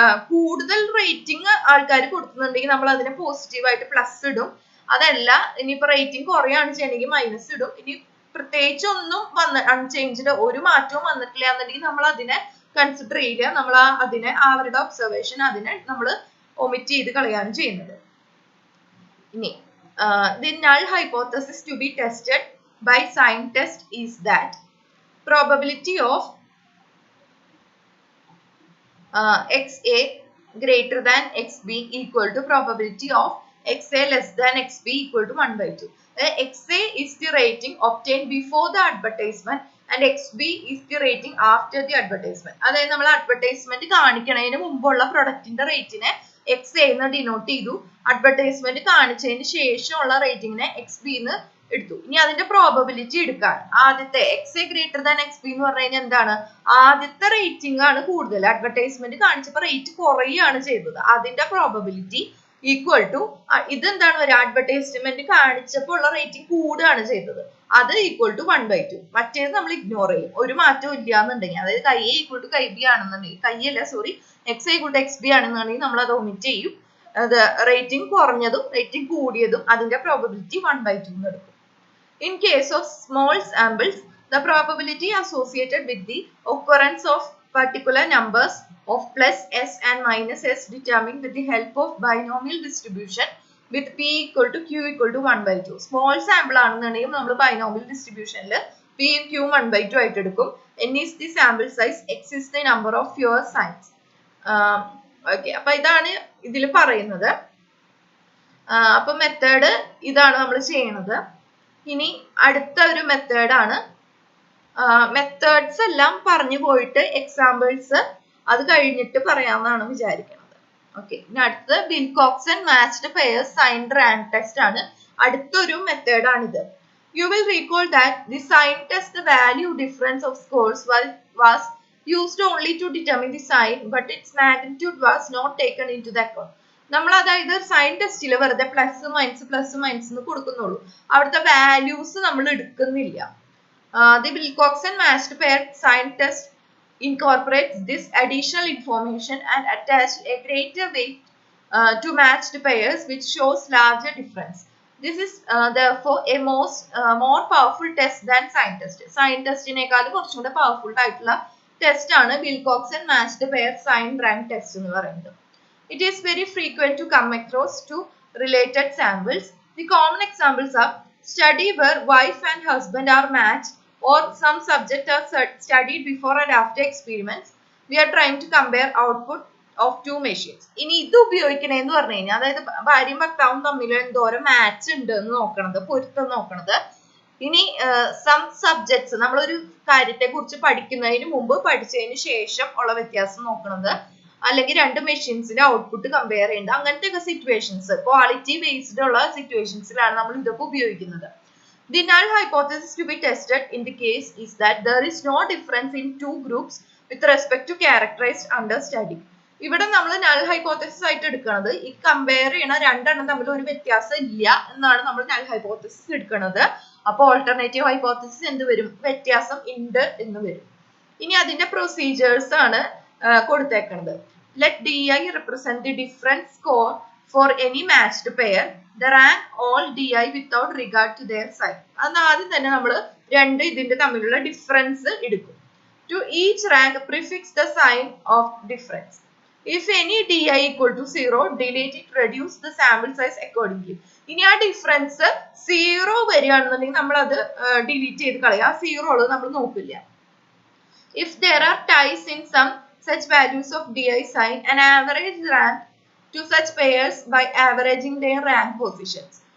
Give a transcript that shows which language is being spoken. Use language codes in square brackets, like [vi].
[ml] കൂടുതൽ റേറ്റിംഗ് ആൾക്കാർ കൊടുക്കുന്നുണ്ടെങ്കിൽ നമ്മൾ അതിനെ പോസിറ്റീവായിട്ട് പ്ലസ് ഇടും. അതല്ല ഇനിയിപ്പോ റേറ്റിംഗ് കുറയാണ് ചെയ്യണമെങ്കിൽ മൈനസ് ഇടും. ഇനി പ്രത്യേകിച്ച് ഒന്നും അൺചേഞ്ച്ഡ് ഒരു മാറ്റവും വന്നിട്ടില്ല എന്നുണ്ടെങ്കിൽ നമ്മൾ അതിനെ കൺസിഡർ ചെയ്യില്ല. നമ്മൾ അതിനെ അവരുടെ ഒബ്സർവേഷൻ അതിനെ നമ്മൾ ഒമിറ്റ് ചെയ്ത് കളയാണ് ചെയ്യുന്നത്. ഇനി [en] the null hypothesis to be tested by sign test is that probability of xa greater than xb equal to probability of xa less than xb equal to 1/2. xa is the rating obtained before the advertisement and xb is the rating after the advertisement. [ml] അതായത് നമ്മൾ advertisement കാണിക്കണതിന് മുമ്പുള്ള പ്രൊഡക്റ്റിന്റെ റേറ്റിനെ X എന്ന് denote ചെയ്തു. Advertisement കാണിച്ചതിന് ശേഷമുള്ള റേറ്റിംഗിനെ X B എന്ന് എടുത്തു. ഇനി അതിന്റെ പ്രോബബിലിറ്റി എടുക്കാണ്. ആദ്യത്തെ X A greater than X B എന്ന് പറഞ്ഞു കഴിഞ്ഞാൽ എന്താണ്? ആദ്യത്തെ റേറ്റിംഗ് ആണ് കൂടുതൽ. അഡ്വർടൈസ്മെന്റ് കാണിച്ചപ്പോൾ റേറ്റ് കുറയുകയാണ് ചെയ്തത്. അതിന്റെ പ്രോബബിലിറ്റി ഈക്വൽ ടു ഇതെന്താണ് ഒരു അഡ്വർടൈസ്മെന്റ് കാണിച്ചപ്പോൾ ഉള്ള റേറ്റിംഗ് കൂടുകയാണ് ചെയ്തത്. അത് ഈക്വൽ ടു 1/2. മറ്റേത് നമ്മൾ ഇഗ്നോർ ചെയ്യും. ഒരു മാറ്റവും ഇല്ല എന്നുണ്ടെങ്കിൽ, അതായത് chi A equal to chi B ആണെന്നുണ്ടെങ്കിൽ, കൈയല്ല sorry X A equal to X B ആണെന്നുണ്ടെങ്കിൽ നമ്മൾ അത് ഒമിറ്റ് ചെയ്യും. അത് റേറ്റിംഗ് കുറഞ്ഞതും റേറ്റിംഗ് കൂടിയതും അതിന്റെ പ്രോബബിലിറ്റി 1/2 എന്ന് എടുക്കും. [en] In case of small samples, the probability associated with the occurrence of particular numbers of plus s and minus s determined with the help of binomial distribution with p equal to q equal to 1/2. [ml] Small sample ആണെന്നുണ്ടെങ്കിൽ നമ്മൾ binomial distributionൽ p q 1/2 ആയിട്ട് എടുക്കും. [en] n is the sample size, x is the number of pure signs. [ml] Okay, അപ്പൊ ഇതാണ് ഇതിൽ പറയുന്നത്. അപ്പൊ method ഇതാണ് നമ്മൾ ചെയ്യുന്നത്. ഇനി അടുത്ത ഒരു മെത്തേഡാണ്. മെത്തേഡ്സ് എല്ലാം പറഞ്ഞു പോയിട്ട് എക്സാമ്പിൾസ് അത് കഴിഞ്ഞിട്ട് പറയാമെന്നാണ് വിചാരിക്കുന്നത്. ഓക്കെ, ഇനി അടുത്തത് Wilcoxon matched pairs sign rank test ആണ്. അടുത്തൊരു മെത്തേഡാണിത്. [en] You will recall that the sign test value difference of scores was used only to determine the sign, but its magnitude was not taken into the account. [ml] നമ്മൾ അതായത് sign ടെസ്റ്റിൽ വെറുതെ plus minus എന്ന് കൊടുക്കുന്നുള്ളൂ. അവിടുത്തെ values നമ്മൾ എടുക്കുന്നില്ല. [en] The Wilcoxon matched pair sign test incorporates this additional information and attached a greater weight to matched pairs, which shows larger difference. This is therefore a more powerful test than sign test. [ml] Sign ടെസ്റ്റിനേക്കാളും കുറച്ചുകൂടെ powerful ആയിട്ടുള്ള test ആണ് Wilcoxon matched pair sign rank test എന്ന് പറയുന്നത്. [en] It is very frequent to come across two related samples. The common examples are study where wife and husband are matched, or some subject are studied before and after experiments. We are trying to compare output of two machines. [ml] ഇനി ഇത് ഉപയോഗിക്കണേന്ന് പറഞ്ഞു കഴിഞ്ഞാൽ അതായത് ഭാര്യയും ഭർത്താവും തമ്മിൽ എന്തോരം match ഉണ്ട് എന്ന് നോക്കണത്, പൊരുത്തം നോക്കണത്. ഇനി സം സബ്ജക്ട്സ് നമ്മളൊരു കാര്യത്തെ കുറിച്ച് പഠിക്കുന്നതിന് മുമ്പ് പഠിച്ചതിന് ശേഷം ഉള്ള വ്യത്യാസം നോക്കണത്, അല്ലെങ്കിൽ രണ്ട് മെഷീൻസിന്റെ ഔട്ട്പുട്ട് കമ്പയർ ചെയ്യേണ്ടത്, അങ്ങനത്തെ ഒക്കെ സിറ്റുവേഷൻസ് ക്വാളിറ്റി ബേസ്ഡ് ഉള്ള സിറ്റുവേഷൻസിലാണ് നമ്മൾ ഇതൊക്കെ ഉപയോഗിക്കുന്നത്. [en] The null hypothesis to be tested in the case is that there is no difference in two groups with respect to characterized under study. [ml] ഇവിടെ നമ്മൾ null hypothesis ആയിട്ട് എടുക്കുന്നത് ഈ കമ്പയർ ചെയ്യണ രണ്ടെണ്ണം തമ്മിൽ ഒരു വ്യത്യാസം ഇല്ല എന്നാണ് നമ്മൾ null hypothesis എടുക്കുന്നത്. അപ്പോൾ ഓൾട്ടർനേറ്റീവ് ഹൈപ്പോത്തസിസ് എന്ത് വരും? വ്യത്യാസം ഉണ്ട് എന്ന് വരും. ഇനി അതിന്റെ പ്രൊസീജിയേഴ്സ് ആണ് കൊടുത്തേക്കുന്നത്. [en] Let DI represent the different score for any matched pair. The rank all DI without regard to their sign. [ml] അത് ആദ്യം തന്നെ നമ്മൾ രണ്ട് ഇതിന്റെ തമ്മിലുള്ള ഡിഫറൻസ് എടുക്കും. [en] To each rank prefix the sign of difference. If any DI equal to 0, delete it, reduce the sample size accordingly. [ml] ഇനി ആ ഡിഫറൻസ് 0 വരികയാണെന്നുണ്ടെങ്കിൽ നമ്മൾ അത് ഡിലീറ്റ് ചെയ്ത് കളയുക. ആ 0 ഉള്ളത് നമ്മൾ നോക്കില്ല. [en] If there are ties in some such values of DI sign, an average rank to such pairs by averaging their rank positions.